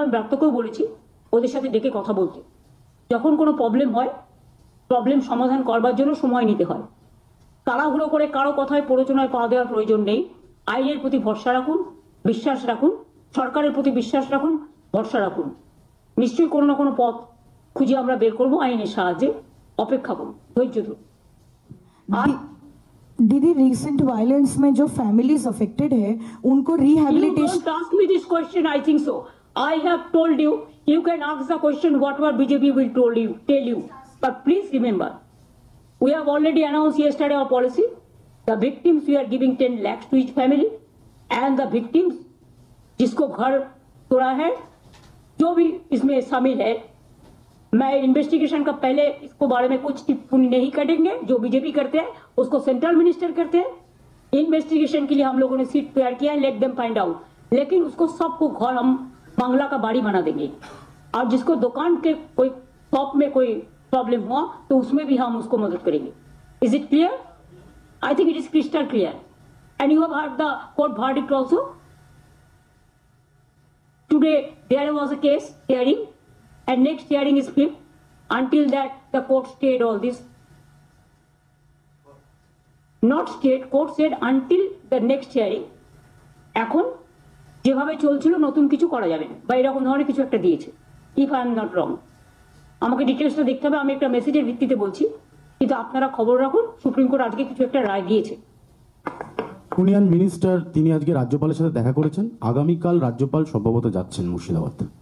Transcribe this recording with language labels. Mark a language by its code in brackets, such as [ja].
[bn] আমি ব্যর্থকেও বলেছি ওদের সাথে ডেকে কথা বলতে। যখন কোনো প্রবলেম হয়, প্রবলেম সমাধান করবার জন্য সময় নিতে হয়, তাড়াহুড়ো করে কারো কথায় প্ররোচনায় পা দেওয়ার প্রয়োজন নেই। আইনের প্রতি ভরসা রাখুন, বিশ্বাস রাখুন, সরকারের প্রতি বিশ্বাস রাখুন, ভরসা রাখুন। নিশ্চয়ই কোনো না কোনো পথ খুঁজে আমরা বের করবো আইনের সাহায্যে। অপেক্ষা করুন, ধৈর্য ধরুন। আর [hi] दीदी रिसेंट वायलेंस में जो फैमिलीज अफेक्टेड है उनको you [en] Rehabilitation don't ask me this question. I think so. I have told you. You can ask the question whatever BJP will tell you. But please remember, we have already announced yesterday our policy. The victims we are giving 10 lakhs to each family, and the victims [hi] जिसको घर तोड़ा है, जो भी इसमें शामिल है, मैं इन्वेस्टिगेशन का पहले इसको बारे में कुछ टिप्पणी नहीं करेंगे। जो बीजेपी करते हैं उसको सेंट्रल मिनिस्टर करते हैं। इन्वेस्टिगेशन के लिए हम लोगों ने सीट तैयार किया है, [en] Let them find out. [hi] लेकिन उसको सबको घर हम बांग्ला का बाड़ी बना देंगे, और जिसको दुकान के कोई शॉप में कोई प्रॉब्लम हुआ तो उसमें भी हम उसको मदद करेंगे। [en] Is it clear? I think it is crystal clear. And you have heard the court verdict also. Today there was a case hearing, and next hearing is 5th. Until that, the court stayed all this. Not stayed, court said until the next hearing. [bn] এখন যেভাবে চলছিল নতুন কিছু করা যাবে না, বা এরকম ধরনের কিছু একটা দিয়েছে, [en] If I am not wrong. [bn] আমাকে ডিটেলসটা দেখতে হবে, আমি একটা মেসেজের ভিত্তিতে বলছি, কিন্তু আপনারা খবর রাখুন, সুপ্রিম কোর্ট আজকে কিছু একটা রায় দিয়েছে। ইউনিয়ন মিনিস্টার তিনি আজকে রাজ্যপালের সাথে দেখা করেছেন, আগামীকাল রাজ্যপাল সম্ভবত যাচ্ছেন মুর্শিদাবাদ।